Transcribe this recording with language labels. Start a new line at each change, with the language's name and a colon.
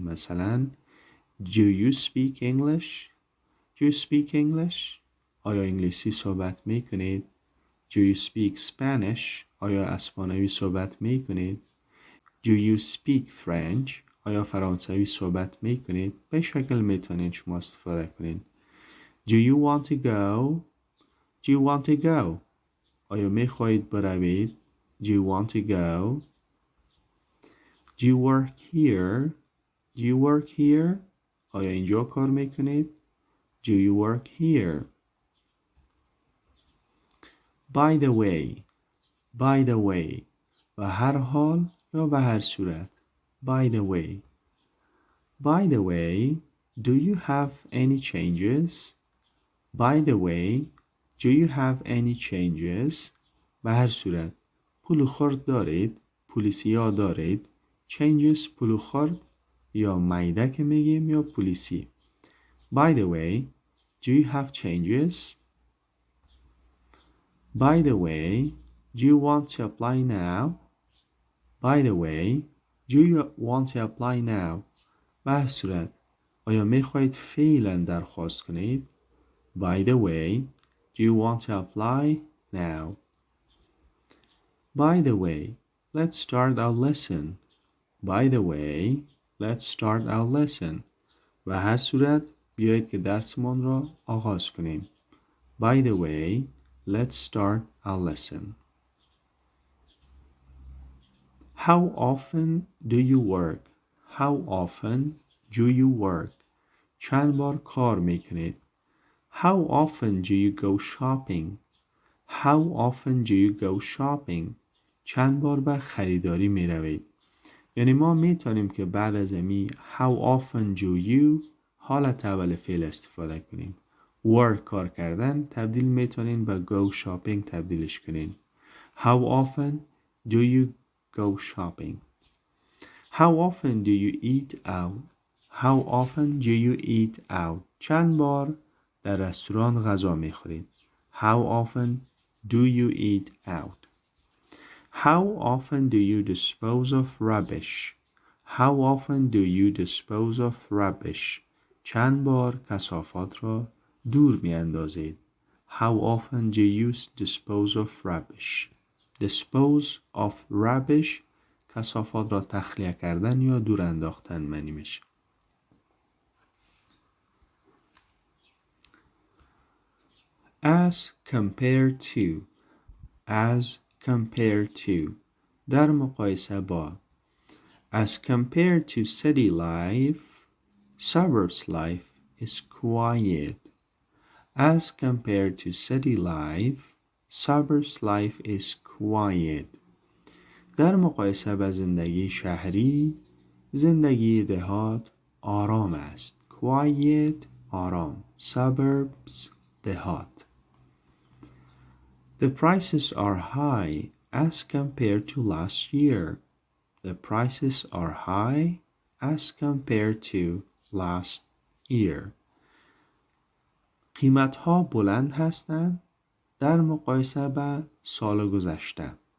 English: مثلا Do you speak English? Do you speak English?
Persian: آیا انگلیسی صحبت میکنید؟
English: Do you speak Spanish?
Persian: آیا اسپانیایی صحبت میکنید؟
English: Do you speak French?
Persian: آیا فرانسوی صحبت میکنید؟ به شکل میتونید شما استفاده کنید.
English: Do you want to go? Do you want to go?
Persian: آیا میخواهید بروید؟
English: Do you want to go? Do you work here? Do you work here?
Persian: آیا اینجا کار میکنید؟
English: Do you work here? By the way. By the way.
Persian: به هر حال یا به هر صورت.
English: By the way. By the way, do you have any changes? By the way, do you have any changes?
Persian: به هر صورت. پول خرد دارید؟ پولیسیا دارید؟ Changes پول خرد یا میده که میگیم یا پولیسی.
English: By the way, do you have changes? By the way, do you want to apply now? By the way, do you want to apply now?
Persian: به هر صورت. آیا میخواهید فعلا درخواست کنید؟
English: By the way, do you want to apply now? By the way, let's start our lesson. By the way, let's start our lesson.
Persian: به هر صورت بیایید که درسمان را آغاز کنیم.
English: By the way, let's start our lesson. How often do you work? How often do you work?
Persian: چند بار کار میکنید؟
English: How often do you go shopping? How often do you go shopping?
Persian: چند بار به خریداری می روید؟ یعنی ما میتونیم که بعد از امی
English: How often do you
Persian: حالت اول فعل استفاده کنیم. work کار کردن تبدیل میتونین به go shopping تبدیلش کنین.
English: How often do you go shopping? How often do you eat out? How often do you eat out?
Persian: چند بار در رستوران غذا میخورید؟
English: How often do you eat out? How often do you dispose of rubbish? How often do you dispose of rubbish?
Persian: چند بار کثافات را دور می اندازید؟
English: How often do you dispose of rubbish?
Persian: Dispose of rubbish کثافات را تخلیه کردن یا دور انداختن معنی میشه.
English: As compared to. As compared to.
Persian: در مقایسه با.
English: As compared to city life, suburbs life is quiet. As compared to city life, suburbs life is quiet.
Persian: در مقایسه با زندگی شهری، زندگی دهات آرام است. Quiet آرام.
English: Suburbs دهات. The prices are high as compared to last year. The prices are high as compared to last year.
Persian: قیمت‌ها بلند هستند در مقایسه با سال گذشته.